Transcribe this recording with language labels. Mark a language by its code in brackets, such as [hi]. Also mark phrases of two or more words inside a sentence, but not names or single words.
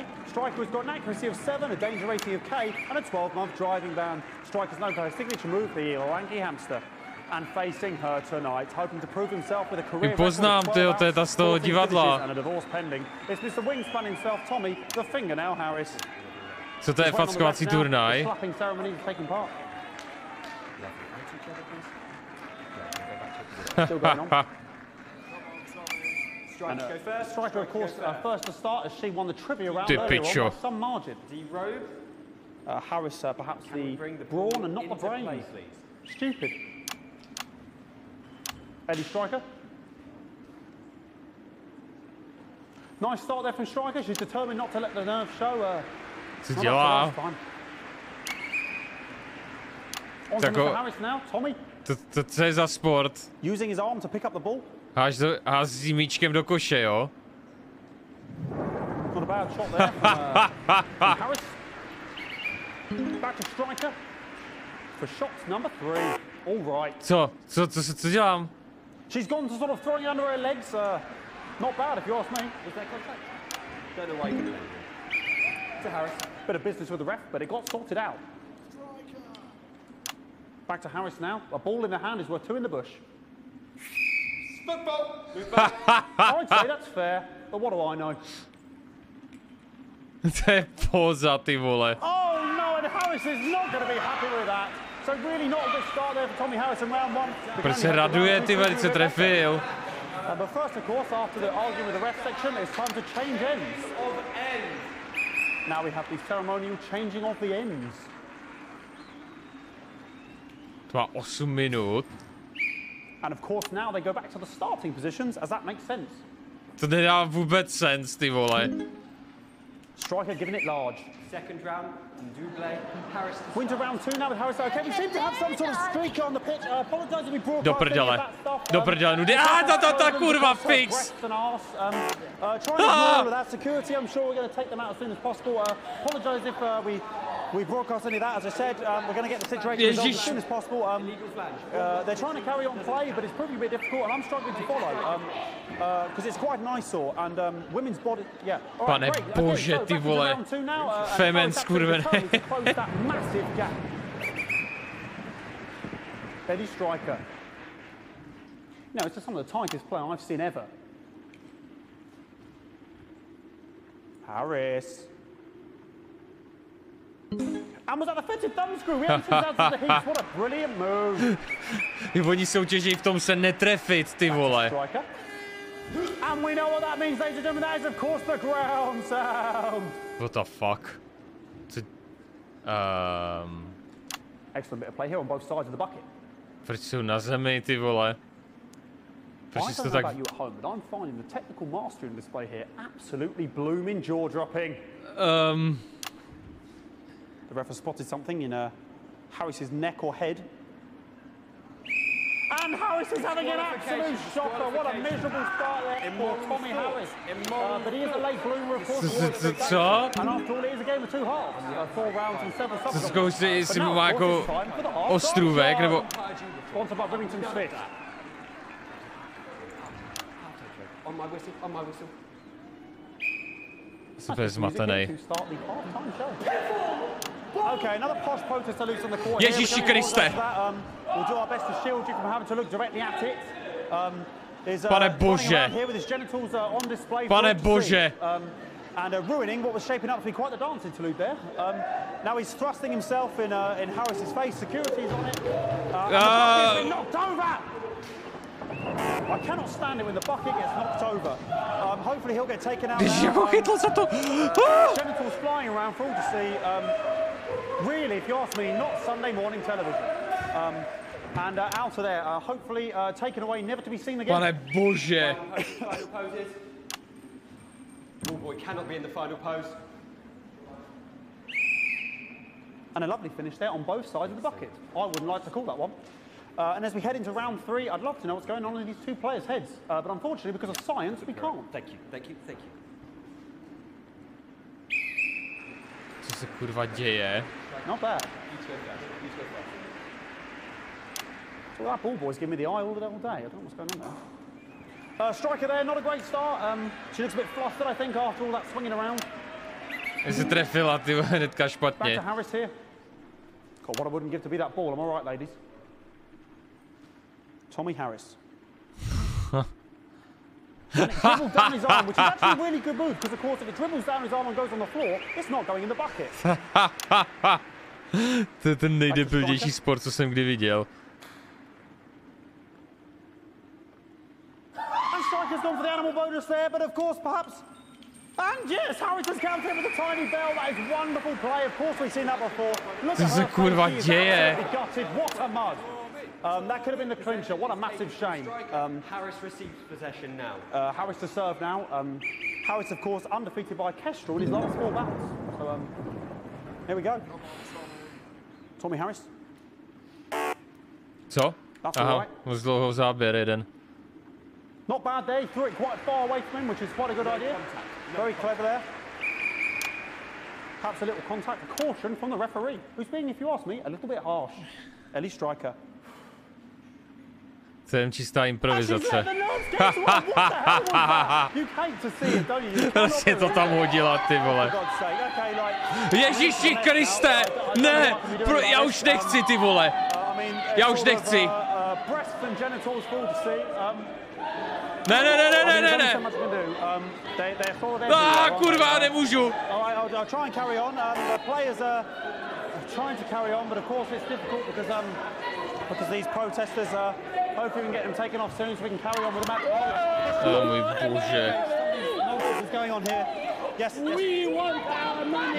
[en] Striker has got an accuracy of 7, a danger rating of K, and a 12-month driving ban. Striker's known for her signature move, the lanky hamster. And facing her tonight, hoping to prove himself with a career and a divorce pending. It's Mr. Wingspan himself, Tommy, the fingernail Harris. [cs] Co to je fackovací turnaj? [en] Slapping ceremony is taking part. Still going on. Striker go first. Striker, of course, first to start as she won the trivia round earlier on by some margin. D-Robe. Harris, perhaps the brawn and not the brains. Stupid. Eddie Striker. Nice start there from Striker. She's determined not to let the nerves show. [cs] Co dělá? [en] On to Mr. Harris now. Tommy. [cs] Co je za sport? [en] Using his arm to pick up the ball. [cs] Hází míčkem do koše, jo? [en] Not a bad shot there from Harris. Back to Striker for shots number 3. All right. [cs] Co dělám? [en] She's gone to sort of throwing under her legs. Not bad if you ask me. Was there contact? Don't know why you can do it. To Harris. Bit of business with the ref, but it got sorted out. Back to Harris now. A ball in the hand is worth 2 in the bush. Football. I'd say that's fair, but what do I know? [cs] To je poza, ty vole. [en] Oh no, and Harris is not going to be happy with that. So really not a good start there for Tommy Harris in round 1. [cs] Proč se raduje, ty velice trefil? [en] But first, of course, after the argument with the ref section, it's time to change ends. Now we have the ceremonial changing of the ends. [cs] To má 8 minut. [en] And of course now they go back to the starting positions, as that makes sense. [cs] To nedá vůbec sens, ty vole. [en] Striker giving it large. Second round, double. Harris. Winter round 2 now with Harris. Okay, we seem to have some sort of streaker on the pitch. Apologise if we broadcast [cs] Do prdele. Do prdele, nudy. Ta kurva, [en] fix! Trying to ignore with that security. I'm sure we're going to take them out as soon as possible. Apologise if we broadcast any of that. As I said, we're going to get the situation resolved as soon as possible. They're trying to carry on play, but it's proving a bit difficult, and I'm struggling to follow because it's quite an eyesore. And women's body, yeah. [cs] Pane bože, ty vole. Femen skurvený. [en] Massive gap. Steady striker. No, it's just some of the tightest play I've seen ever. Harris. And was that offensive thumb screw? We haven't seen that to the heat. What a brilliant move. [cs] Oni soutěží v tom se netrefit, ty vole. [en] And we know what that means, ladies and gentlemen. That is, of course, the ground sound. What the fuck? Excellent bit of play here on both sides of the bucket. Proč jsou na zemi, ty vole? I don't know about you at home, but I'm finding the technical mastery in display here absolutely blooming jaw-dropping. The ref has spotted something in Harris's neck or head. And Harris is having an absolute shocker. What a miserable start there for Tommy Harris. But he is a late bloomer, of course. And after all, it is a game of two halves. 4 rounds and 7 subs. [cs] Zkoušet, jestli mu má jako ostrůvek, nebo... [en] Sponsored by Remington Smith. On my whistle. [cs] Super zmatený. [en] Okay, another posh protester loose on the court. [cs] Ježíši Kriste. [en] We'll do our best to shield you from having to look directly at it. [cs] Pane bože. Pane bože. [en] And ruining what was shaping up to be quite the dance interlude there. Now he's thrusting himself in Harris's face. Security's on it. And the bucket's been knocked over. I cannot stand it when the bucket gets knocked over. Hopefully he'll get taken out now. Genitals flying around for all to see. Really, if you ask me, not Sunday morning television. And out of there, hopefully taken away, never to be seen again. [cs] Pane bože. [en] Final poses. Ballboy cannot be in the final pose. And a lovely finish there on both sides of the bucket. I wouldn't like to call that one. And as we head into round 3, I'd love to know what's going on in these two players' heads. But unfortunately, because of science, we can't. Thank you. [cs] Co se kurva děje? [en] Not bad. So that ball boy's giving me the eye all day. I don't know what's going on there. Striker there, not a great start. She looks a bit flustered, I think, after all that swinging around. [cs] Se trefila, ty hnedka [en] Back [cs] špatně. [en] to Harris here. God, what I wouldn't give to be that ball. Am I right, ladies? Tommy Harris. And it dribbled down his arm, which is actually a really good move, because of course if it dribbles down his arm and goes on the floor, it's not going in the bucket. [cs] To je ten nejdebilnější sport, co jsem kdy viděl. [en] And Striker's gone for the animal bonus there, but of course perhaps... And yes, Harris has counted with a tiny bell. That is wonderful play. Of course we've seen that before. Look at her [cs] kurva [en] face. [cs] děje? [en] Gutted. What a mud. That could have been the clincher. What a massive shame. Harris receives possession now. Harris to serve now. Harris, of course, undefeated by Kestrel in his last 4 bouts. So, here we go. Tommy Harris. [cs] Co? Aha, moc dlouho záběr jeden. [en] Not bad there. He threw it quite far away from him, which is quite a good idea. Very clever there. Perhaps a little contact. A caution from the referee, who's being, if you ask me, a little bit harsh. Ellie Striker. [cs] To je čistá improvizace. Prostě to tam hodila, ty vole. Ježíši Kriste! Ne! Já už nechci, ty vole. Já už nechci. Ne. Kurva, nemůžu. [en] Trying to carry on, but of course it's difficult because these protesters hopefully we can get them taken off soon so we can carry on with the match. [cs] Oh můj bože. [en] What's going on here? Yes. We want our money.